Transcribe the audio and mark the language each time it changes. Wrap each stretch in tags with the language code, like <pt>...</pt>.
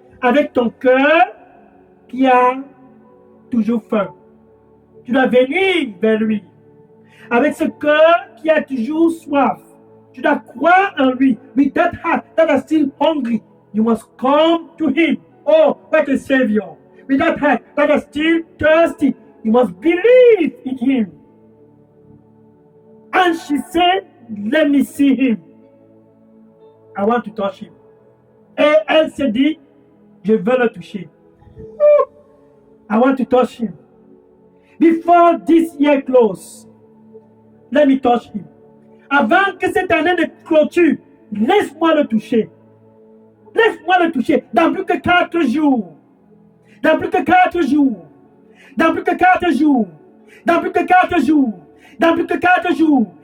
<fr>Avec ton cœur qui a toujours faim. Tu dois venir vers lui. Avec ce cœur qui a toujours soif. Tu dois croire en lui.</fr> <en>With that heart that is still hungry, you must come to him. Oh, what a Savior. With that heart that is still thirsty, you must believe in him. And she said, let me see him. I want to touch him.</en> <fr>Et elle s'est dit, je veux le toucher.</fr> <en>I want to touch him. Before this year closes, let me touch him.</en> <fr>Avant que cette année ne clôture, laisse-moi le toucher. Laisse-moi le toucher. Dans plus que 4 jours. Dans plus que 4 jours. Dans plus que 4 jours. Dans plus que 4 jours. Dans plus que 4 jours.</fr>